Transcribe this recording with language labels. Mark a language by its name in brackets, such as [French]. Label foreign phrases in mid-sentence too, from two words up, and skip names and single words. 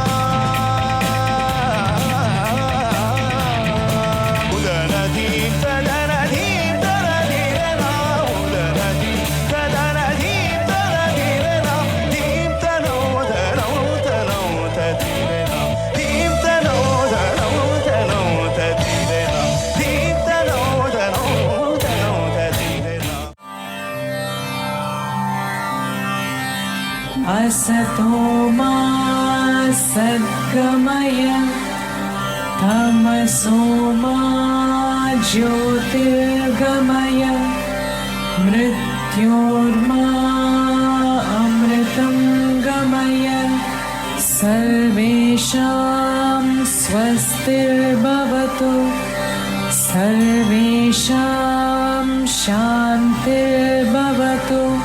[Sanskrit] udana dhim tadana dhire na udana dhim tadana dhire na dhim tanoda dhire na dhim tanoda dhire na dhim tanoda dhire na असतो मा सद्गमय तमसो मा ज्योतिर्गमय मृत्योर्मा अमृतं गमय सर्वेषां स्वस्तिर्भवतु सर्वेषां शान्तिर्भवतु